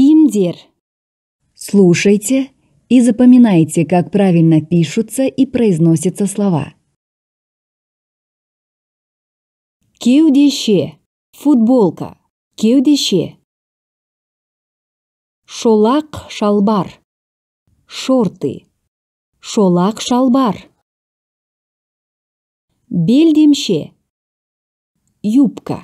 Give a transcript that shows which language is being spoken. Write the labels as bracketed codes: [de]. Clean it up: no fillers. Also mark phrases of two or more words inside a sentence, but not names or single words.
[ru] Командир. Слушайте и запоминайте, как правильно пишутся и произносятся слова. [kk] Кеудеше. Футболка. Кеудеше. Шолақ шалбар. Шорты. Шолақ шалбар. Белдемше. Юбка.